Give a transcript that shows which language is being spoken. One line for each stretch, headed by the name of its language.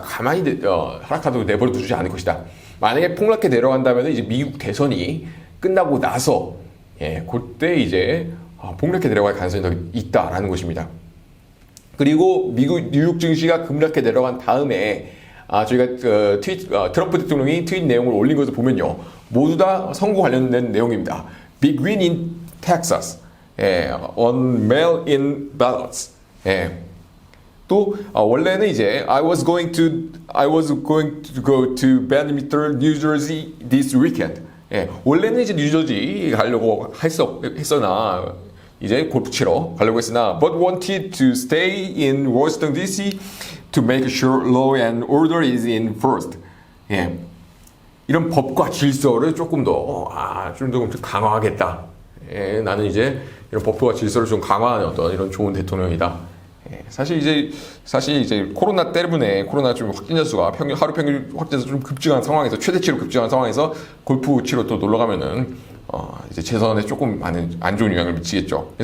Korean: 가만히 하락하도록 내버려 두지 않을 것이다. 만약에 폭락해 내려간다면 이제 미국 대선이 끝나고 나서 그때 이제 폭락해 내려갈 가능성이 더 있다라는 것입니다. 그리고 뉴욕 증시가 급락해 내려간 다음에 저희가 트럼프 대통령이 트윗 내용을 올린 것을 보면요, 모두 다 선거 관련된 내용입니다.
English: Big win in Texas, on mail-in ballots.
Korean: 또 원래는 이제
English: I was going to go to Bedminster, New Jersey this weekend.
Korean: 원래는 이제 뉴저지 가려고 했으나 이제 골프 치러 가려고 했으나
English: but wanted to stay in Washington D.C. to make sure law and order is in first.
Korean: 이런 법과 질서를 조금 더 강화하겠다. 나는 이제 이런 법과 질서를 좀 강화하는 어떤 이런 좋은 대통령이다. 사실 이제 코로나 때문에 코로나 좀 확진자 수가 하루 평균 확진자 수 좀 급증한 상황에서 최대치로 급증한 상황에서 골프 치러 또 놀러 가면은 이제 재선에 조금 많은 안 좋은 영향을 미치겠죠.